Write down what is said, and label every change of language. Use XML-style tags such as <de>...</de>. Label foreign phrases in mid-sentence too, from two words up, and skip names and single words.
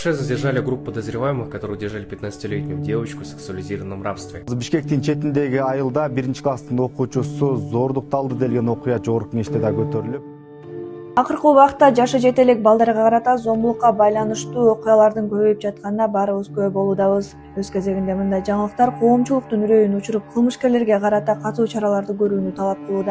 <ru>Задержали группу подозреваемых, которые удержали 15-летнюю девочку в сексуализированном рабстве.</ru> <ky>Бишкектин четиндеги айылда 1-класстын окуучусу зордукталды делген окуя жогорку кеңеште да көтөрүлүп. Акыркы убакта жашы жете элек балдарга карата зомбулукка байланыштуу окуялардын көбөйүп жатканына баарыбыз күбө болуудабыз. Өз кезегинде мындай жаңылыктар коомчулуктун үрөйүн учуруп, кылмышкерлерге карата катуу чараларды көрүүнү талап кылууда.</ky>